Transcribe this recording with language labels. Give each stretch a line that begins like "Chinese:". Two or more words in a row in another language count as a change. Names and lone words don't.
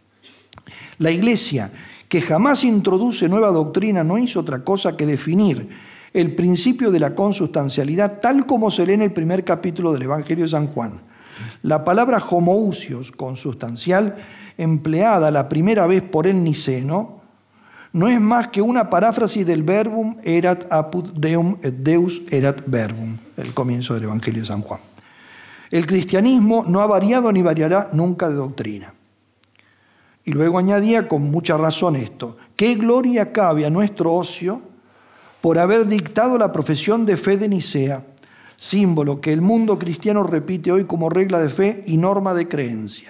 Spanish: La Iglesia, que jamás introduce nueva doctrina, no hizo otra cosa que definir el principio de la consustancialidad tal como se lee en el primer capítulo del Evangelio de San Juan. La palabra homoousios, consustancial, empleada la primera vez por el niceno, no es más que una paráfrasis del
Latin: verbum erat apud Deum et Deus erat verbum,
Spanish: el comienzo del Evangelio de San Juan. El cristianismo no ha variado ni variará nunca de doctrina. Y luego añadía con mucha razón esto: ¿qué gloria cabe a nuestro Ocio por haber dictado la profesión de fe de Nicea, símbolo que el mundo cristiano repite hoy como regla de fe y norma de creencia?